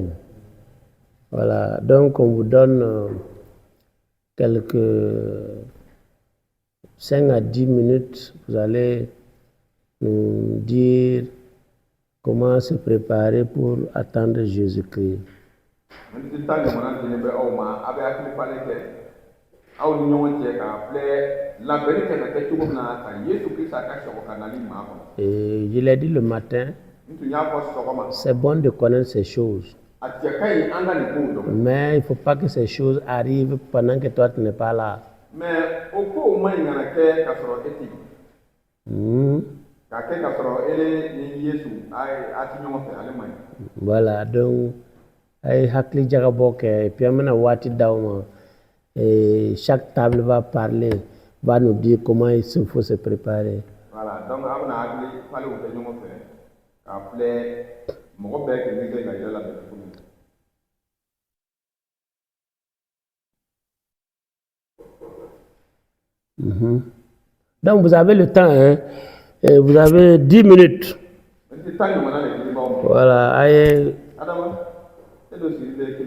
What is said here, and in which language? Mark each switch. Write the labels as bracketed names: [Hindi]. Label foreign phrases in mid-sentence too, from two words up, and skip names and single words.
[French] Voilà, donc on vous donne quelques 5 à 10 minutes. Vous allez nous dire comment se préparer pour attendre Jésus-Christ. [Bambara] aw ni ɲɔgɔn cɛ k'a filɛ labɛnni kɛ ka kɛ cogo min na ka Yesu Kirista ka sɔgɔ ka nali maa kɔnɔ. [French] Et je l'ai dit le matin, [Bambara] N tun y'a fɔ sɔgɔma. [French] c'est bon de connaître ces choses. [Bambara] A cɛ ka ɲi an ka nin kow dɔn. [French] Mais il ne faut pas que ces choses arrivent pendant que toi tu n'es pas là. [Bambara] Mais o kow man ɲi kana kɛ ka sɔrɔ e tɛ yen. K'a kɛ ka sɔrɔ e ni Yesu a ti ɲɔgɔn fɛ ale man ɲi. [French] Voilà, donc [Bambara] ay hakili jagabɔ kɛ [French] et puis [Bambara] an bɛna waati d'aw ma. [French] Et chaque table va parler, va nous dire comment il faut se préparer. Voilà, donc [Bambara] a bɛna hakili falenw kɛ ɲɔgɔn fɛ k'a filɛ mɔgɔ bɛɛ k'i kɛ ka yɛlɛ labɛn cogo min. [French] Donc vous avez le temps, hein? Et vous avez 10 minutes. Voilà, allez.